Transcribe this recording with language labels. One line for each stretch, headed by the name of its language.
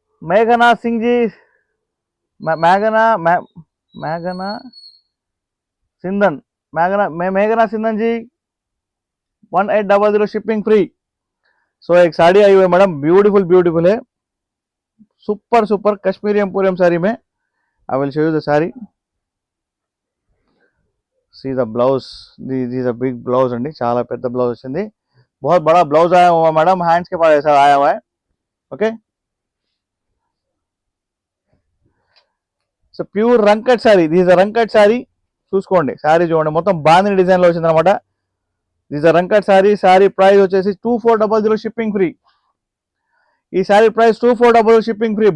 Hindi: మేఘనా సింగ్ జీ, మేఘనా సింధన్, మేఘనా సింధన్ जी 1800 शिपिंग फ्री. सो एक साड़ी आई हुई है मैडम, ब्यूटीफुल है, सुपर कश्मीरी एम्पोरियम साड़ी में.
English: I will show you the sari. See the blouse, this a big blouse
Telugu: अंडी, चाला पेद्द ब्लाउज वच्चिंदी.
Hindi: बहुत बड़ा ब्लाउज आया हुआ है मैडम, हैंड्स के पास ऐसा आया हुआ है.
Telugu: Okay, so pure రంకట్ sorry,
English: This Rangkat sari.
Telugu: చూసుకోండి సారీ చూడండి, మొత్తం బాందిని డిజైన్ లో వచ్చింది అనమాట.
English: This Rangkat sari.
Telugu: సారీ ప్రైస్ వచ్చేసి 2400 షిప్పింగ్ ఫ్రీ. ఈ సారీ ప్రైస్ 2400 షిప్పింగ్ ఫ్రీ.